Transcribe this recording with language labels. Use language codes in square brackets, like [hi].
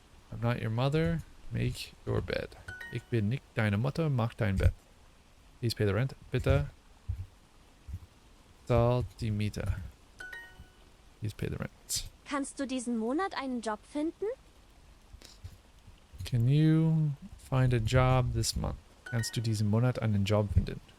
[en] I'm not your mother. Make your bed. [de] Ich bin nicht deine Mutter. Mach dein Bett. [en] Please pay the rent. [de] Bitte zahl die Miete. [en] Please pay the rent. [de] Kannst du diesen Monat einen Job finden? [en] Can you find a job this month? [de] Kannst du diesen Monat einen Job finden?